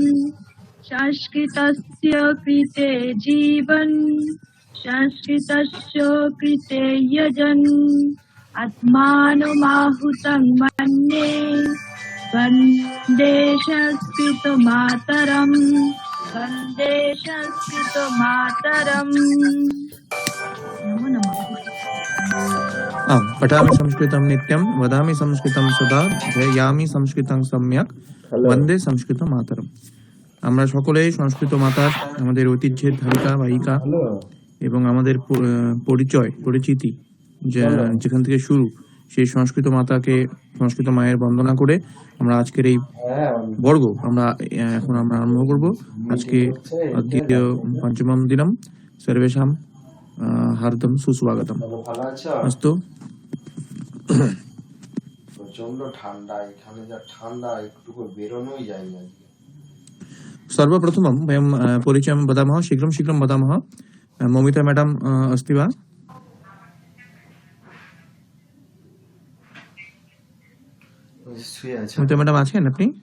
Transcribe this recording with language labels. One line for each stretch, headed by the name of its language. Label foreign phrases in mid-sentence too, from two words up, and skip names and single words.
Sanskrit: संस्कृतस्य कृते जीवन्, संस्कृतस्य कृते यजन्, आत्मानमाहुतं मन्ये, वन्दे संस्कृतमातरम्, वन्दे संस्कृतमातरम्। नमो नमः। पठामि संस्कृतं नित्यं, वदामि संस्कृतं सदा, ধ্যায়ামি সংস্কৃতং সম্যক, বন্দে সংস্কৃত মাতরম।
Bangla: আমরা সকলেই সংস্কৃত মাতার আমাদের ঐতিহ্যের ধারিকা বাহিকা এবং আমাদের পরিচিতি যেখান থেকে শুরু, সেই সংস্কৃত মাতাকে, সংস্কৃত মায়ের বন্দনা করে আমরা আজকের এই বর্গ আমরা আরম্ভ করব।
Sanskrit: আজকে দ্বিতীয় পঞ্চমম দিনম সর্বেশাম হার্দম সুস্বাগতম। अस्तु।
Bangla: প্রচন্ড ঠান্ডা, এখানে যা ঠান্ডা, একটু বেরোনোই যায় না।
Sanskrit: सर्वप्रथमं वयं परिचयं वदामः, शीघ्रं वदामः। ममिता मैडम अस्ति वा?
Bangla: মমিতা ম্যাডাম আছেন আপনি?